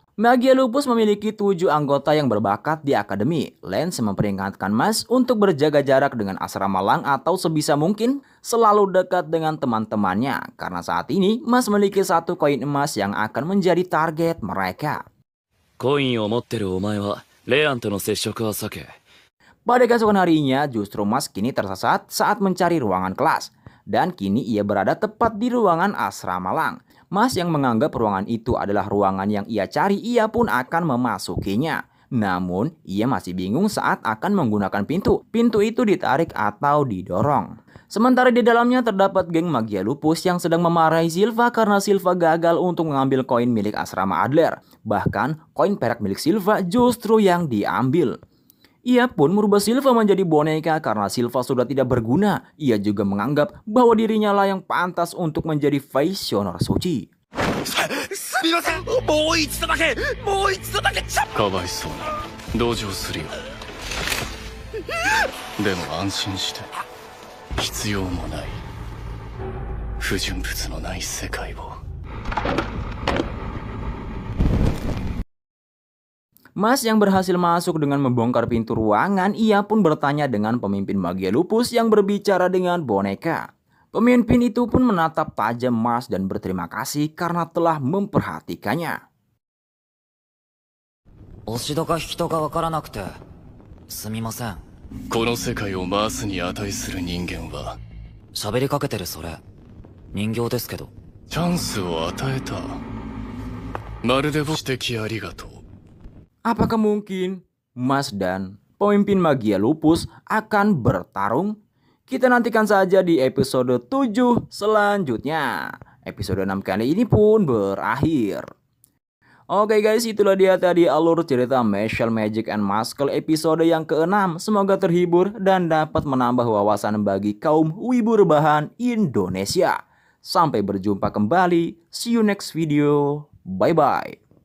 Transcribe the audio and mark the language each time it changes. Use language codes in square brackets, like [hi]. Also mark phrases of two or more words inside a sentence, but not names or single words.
[id] Magia Lupus memiliki 7 anggota yang berbakat di akademi. Lance memperingatkan Mas untuk berjaga jarak dengan asrama Lang atau sebisa mungkin selalu dekat dengan teman-temannya, karena saat ini Mas memiliki 1 koin emas yang akan menjadi target mereka. [ja] コインを持ってるお前はレアンとの接触は避け。 [id] Pada keesokan harinya, justru Mas kini tersesat saat mencari ruangan kelas. Dan kini ia berada tepat di ruangan asrama Lang. Mas yang menganggap ruangan itu adalah ruangan yang ia cari, ia pun akan memasukinya. Namun, ia masih bingung saat akan menggunakan pintu. Pintu itu ditarik atau didorong. Sementara di dalamnya terdapat geng Magia Lupus yang sedang memarahi Silva karena Silva gagal untuk mengambil koin milik asrama Adler. Bahkan, koin perak milik Silva justru yang diambil. Ia pun merubah Silva menjadi boneka karena Silva sudah tidak berguna. Ia juga menganggap bahwa dirinya lah yang pantas untuk menjadi Visioner Suci. [ja] すみません、もう一度だけかわいそうに同情するよ。でも安心して必要もない不純物のない世界を。 [id] Mas yang berhasil masuk dengan membongkar pintu ruangan, ia pun bertanya dengan pemimpin magia lupus yang berbicara dengan boneka. Pemimpin itu pun menatap tajam Mas dan berterima kasih karena telah memperhatikannya. [ja] 押し戸か引き戸かわからなくてすみません。この世界を回すに値する人間は喋りかけてるそれ人形ですけど。チャンスを与えた。まるでご指摘ありがとう。 [id] Apakah mungkin Mas dan pemimpin magia lupus akan bertarung? Kita nantikan saja di episode 7 selanjutnya. Episode 6 kali ini pun berakhir. Oke guys, itulah dia tadi alur cerita Martial Magic and Muscle episode yang ke-6. Semoga terhibur dan dapat menambah wawasan bagi kaum wibu rebahan Indonesia. Sampai berjumpa kembali. [en] See you next video. Bye-bye.